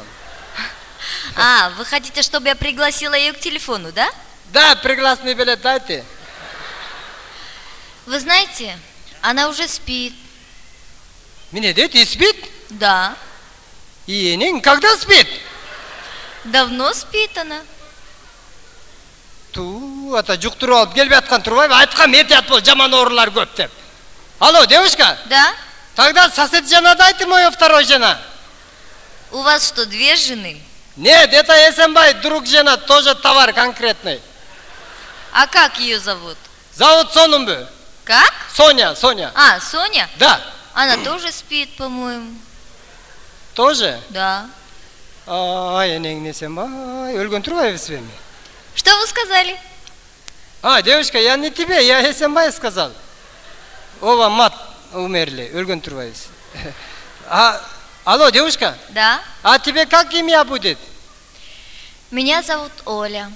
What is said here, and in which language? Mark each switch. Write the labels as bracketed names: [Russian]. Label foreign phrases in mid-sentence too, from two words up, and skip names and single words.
[Russian] Вы хотите, чтобы я пригласила ее к телефону, да? Да, пригласный билет дайте. Вы знаете, она уже спит. Меня дети спит? Да. И когда спит? Давно спит она. [Kyrgyz] Ата жуктуруп алып келип аткан турбайбы? Айткам этият бол, жаман оорулар көп деп. [Russian] Алло, девушка? Да? Тогда сосед жена дайте мою второй жена. У вас что, 2 жены? Нет, это Эсенбай, друг жена, тоже товар конкретный. А как ее зовут? Зовут Сонумбы. Как? Соня. Соня? Да. Она тоже спит, по-моему. Тоже? Да. [Kyrgyz] Энең Эсенбай, өлгөн турбайбызбы эми? [Russian] Что вы сказали? Девушка, я не тебе, я Эсенбай сказал. Оба мат умерли, [Kyrgyz] өлгөн турбайбыз. [Russian] Алло, девушка? Да. А тебе как имя будет? Меня зовут Оля.